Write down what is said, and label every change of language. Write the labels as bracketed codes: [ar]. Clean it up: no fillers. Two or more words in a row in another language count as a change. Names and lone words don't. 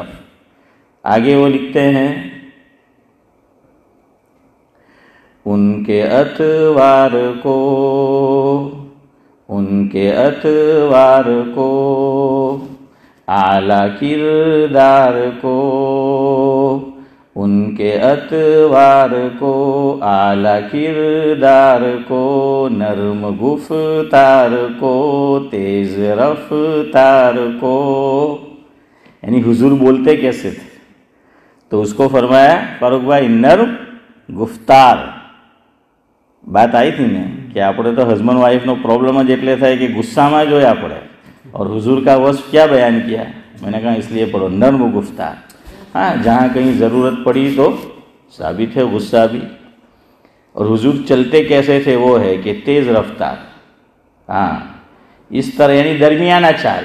[ur] آگے وہ لکھتے ہیں ان کے اطوار کو، ان کے اطوار کو، اعلیٰ کردار کو، ان کے اطوار کو، اعلیٰ کردار کو، نرم گفتار کو، تیز رفتار کو. یعنی حضور بولتے کیسے تھے؟ تو اس کو فرمایا فاروق بھائی نرم گفتار. [gu] વાત આવી હતી ને કે આપણે તો [en] husband wife [gu] પ્રોબ્લેમ જ એટલે થાય કે ગુસ્સામાં જ હોય આપણે. [ur] اور حضور کا وصف کیا بیان کیا؟ میں نے کہا اس لیے پڑھو نرم گفتار. ہاں جہاں کہیں ضرورت پڑی تو ثابت ہے غصہ بھی. اور حضور چلتے کیسے تھے وہ ہے کہ تیز رفتار. ہاں اس طرح یعنی درمیانہ چال.